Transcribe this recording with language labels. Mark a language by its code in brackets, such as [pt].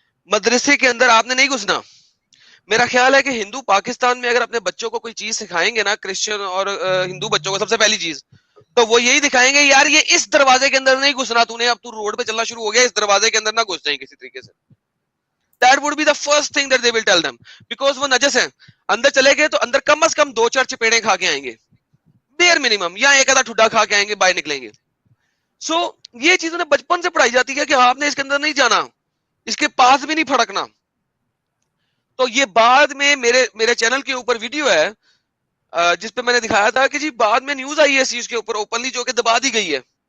[ur] مدرسے کے اندر آپ نے نہیں گھسنا. میرا خیال ہے کہ ہندو پاکستان میں اگر اپنے بچوں کو کوئی چیز سکھائیں گے نا, کرسچن اور ہندو بچوں کو, سب سے پہلی چیز تو وہ یہی دکھائیں گے, یار یہ اس دروازے کے اندر نہیں گھسنا, تو نے اب تو روڈ پہ چلنا شروع ہو گیا, اس دروازے کے اندر نہ گھس جائیں کسی طریقے سے. [en] That would be the first thing that they will tell them, because [ur] وہ نجس ہیں. اندر چلے گئے تو اندر کم از کم 2-4 چپیڑے کھا کے آئیں گے, بیر منیمم, یا ایک آدھا ٹھڈا کھا کے آئیں گے, باہر نکلیں گے. سو یہ چیزوں نے بچپن سے پڑھائی جاتی ہے کہ آپ نے اس کے اندر نہیں جانا, اس کے پاس بھی نہیں پھڑکنا. تو یہ بعد میں میرے چینل کے اوپر ویڈیو ہے جس پہ میں نے دکھایا تھا کہ جی بعد میں نیوز آئی ہے اس چیز کے اوپر اوپنلی, جو کہ دبا دی گئی ہے.